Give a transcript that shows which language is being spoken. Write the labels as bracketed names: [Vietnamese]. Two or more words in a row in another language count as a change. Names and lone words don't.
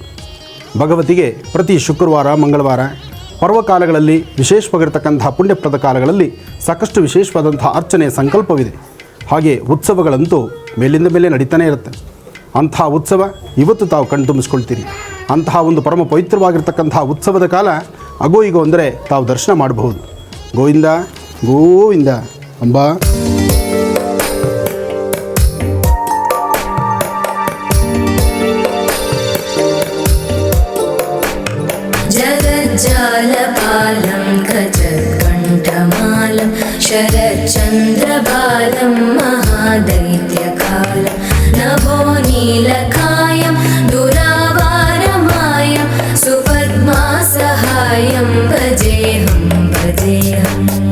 [Kannada] ಭಗವತಿಗೆ ಪ್ರತಿ ಶುಕ್ರವಾರ ಮಂಗಳವಾರ ಪರ್ವಕಾಲಗಳಲ್ಲಿ ವಿಶೇಷವಾಗಿರ್ತಕ್ಕಂಥ ಪುಣ್ಯಪ್ರದ ಕಾಲಗಳಲ್ಲಿ ಸಾಕಷ್ಟು ವಿಶೇಷವಾದಂಥ ಅರ್ಚನೆಯ ಸಂಕಲ್ಪವಿದೆ. ಹಾಗೆ ಉತ್ಸವಗಳಂತೂ ಮೇಲಿಂದ ಮೇಲೆ ನಡೀತಾನೆ ಇರುತ್ತೆ. ಅಂತಹ ಉತ್ಸವ ಇವತ್ತು ತಾವು ಕಣ್ತುಂಬಿಸ್ಕೊಳ್ತೀರಿ. ಅಂತಹ ಒಂದು ಪರಮ ಪವಿತ್ರವಾಗಿರ್ತಕ್ಕಂಥ ಉತ್ಸವದ ಕಾಲ ಅಗೋ ಈಗೋ ಅಂದರೆ ತಾವು ದರ್ಶನ ಮಾಡಬಹುದು. ಗೋವಿಂದ ಗೋವಿಂದ ಅಂಬಾ. [Sanskrit] जगज्जालपालं गजकण्ठमालं शरच्चन्द्रबालं महादैत्यकालं नभोनीलकायं दुरावारमायं सुपद्मासहायं भजेऽहं भजेऽहम्